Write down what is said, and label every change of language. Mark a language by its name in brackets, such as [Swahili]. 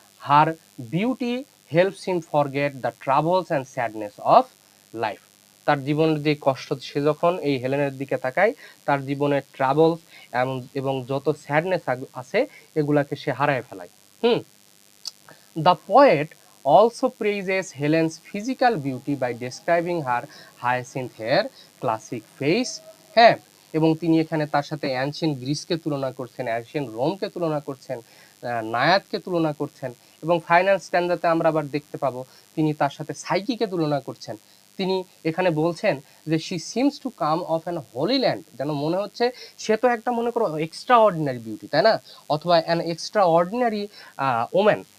[English] Her beauty helps him forget the troubles and sadness of life. [Bangla] তার জীবনের যে কষ্ট, সে যখন এই হেলেনের দিকে তাকায়, তার জীবনের ট্রাবলস এবং যত স্যাডনেস আছে এগুলাকে সে হারায় ফেলায়। [English] The poet also praises Helen's physical beauty by describing her hyacinth hair, classic face. [Bangla] হ্যাঁ, এবং তিনি এখানে তার সাথে অ্যানশিয়েন্ট গ্রিসকে তুলনা করছেন, অ্যানশিয়েন্ট রোমকে তুলনা করছেন, নায়াদকে তুলনা করছেন, এবং ফাইনাল স্ট্যান্ডাতে আমরা আবার দেখতে পাবো তিনি তার সাথে সাইকিকে তুলনা করছেন। তিনি এখানে বলছেন যে [English] she seems to come of an holy land, [Bangla] যেন মনে হচ্ছে সে তো একটা, মনে করো, এক্সট্রা অর্ডিনারি বিউটি, তাই না, অথবা [English] An extraordinary woman.